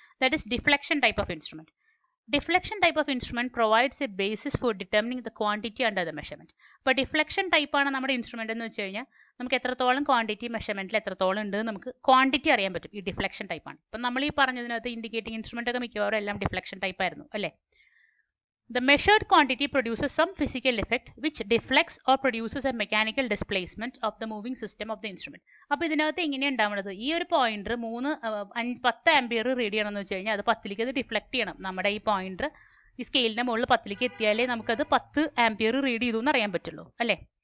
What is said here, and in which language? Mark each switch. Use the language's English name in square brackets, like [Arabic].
[English] That is deflection type of instrument. Deflection type of instrument provides a basis for determining the quantity under the measurement. [Malayalam] അപ്പോൾ deflection type ആണ് നമ്മുടെ instrument എന്ന് വെച്ച് കഴിഞ്ഞാൽ നമുക്ക് എത്രത്തോളം ക്വാണ്ടിറ്റി മെഷർമെന്റിൽ എത്രത്തോളം ഉണ്ട് നമുക്ക് ക്വാണ്ടിറ്റി അറിയാൻ പറ്റും. ഈ ഡിഫ്ലക്ഷൻ ടൈപ്പ് ആണ്. അപ്പം നമ്മൾ ഈ പറഞ്ഞതിനകത്ത് ഇൻഡിക്കേറ്റിംഗ് ഇൻസ്ട്രുമെന്റ് ഒക്കെ മിക്കവാറും എല്ലാം ഡിഫ്ലക്ഷൻ ടൈപ്പ് ആയിരുന്നു അല്ലേ. [English] The measured quantity produces some physical effect which deflects or produces a mechanical displacement of the moving system of the instrument. [Malayalam] അപ്പോൾ ഇതിനകത്ത് എങ്ങനെയാണ് ഉണ്ടാവുന്നത്? ഈ ഒരു പോയിന്റർ 10 ആംപിയർ റീഡ് ചെയ്യണമെന്ന് വെച്ച് കഴിഞ്ഞാൽ അത് 10ലേക്ക് അത് ഡിഫ്ലക്ട് ചെയ്യണം. നമ്മുടെ ഈ പോയിന്റർ ഈ സ്കെയിലിന്റെ മുകളിൽ 10ലേക്ക് എത്തിയാലേ നമുക്കത് 10 ആംപിയർ റീഡ് ചെയ്തു എന്ന് അറിയാൻ പറ്റുള്ളൂ അല്ലേ.